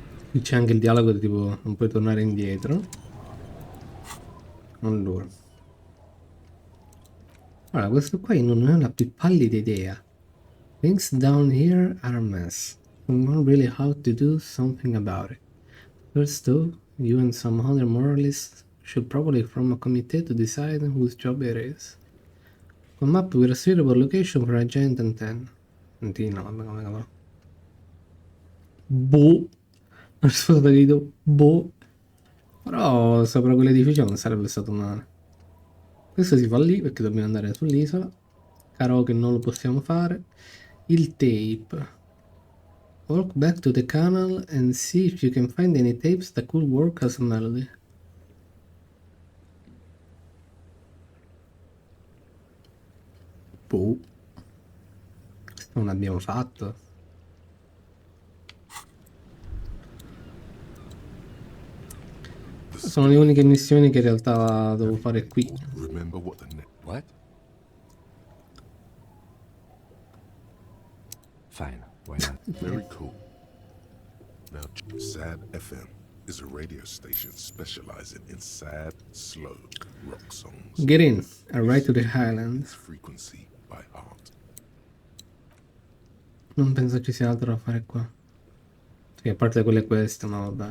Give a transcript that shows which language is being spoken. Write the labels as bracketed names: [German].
[Italian] Qui c'è anche il dialogo di tipo non puoi tornare indietro. Allora. Allora, questo qua io non ho la più pallida idea. [English] Things down here are a mess. We don't really how to do something about it. First though, you and some other moralists should probably form a committee to decide whose job it is. Come up with a suitable location for a giant antenna. [Italian] Antenna, vabbè, come cavolo. Boh. La risposta che do boh. Però sopra quell'edificio non sarebbe stato male. Questo si fa lì perché dobbiamo andare sull'isola. Karaoke non lo possiamo fare. Il tape. [English] Walk back to the canal and see if you can find any tapes that could work as a melody. [Italian] Boh. Questo non abbiamo fatto. Sono le uniche missioni che in realtà devo fare qui. [English] Remember what the net... What? Fine, why not? Very cool. Now, Sad FM is a radio station specializing in sad, slow rock songs. Get in and ride to the Highlands. Frequency by heart. [Italian] Non penso ci sia altro da fare qua. Sì, a parte quelle queste, ma vabbè.